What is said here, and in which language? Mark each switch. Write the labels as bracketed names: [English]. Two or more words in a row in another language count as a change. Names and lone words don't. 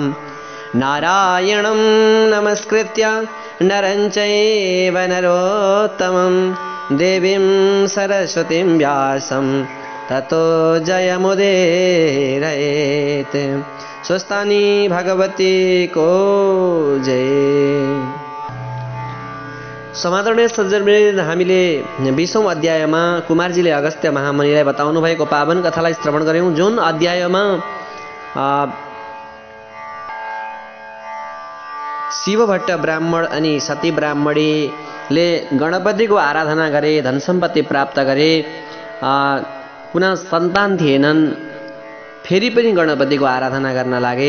[Sanskrit] नारायणं नमस्कृत्य नरं चैव नरोत्तमं देवीं सरस्वतीं व्यासं ततो जयमुदीरयेत्। [Nepali] स्वस्थानी भगवती को जय। समादरणीय सज्जनवृन्द, हामीले 20औं अध्यायमा कुमारजीले अगस्त्य महामुनिलाई बताउनु भएको पावन कथालाई श्रवण गर्यौं। जुन अध्यायमा शिवभट्ट ब्राह्मण अनि सती ब्राह्मणीले गणपतिको आराधना गरे, धन सम्पत्ति प्राप्त गरे, पुनः सन्तान थिएनन्, फेरि पनि गणपतिको आराधना गर्न लागे।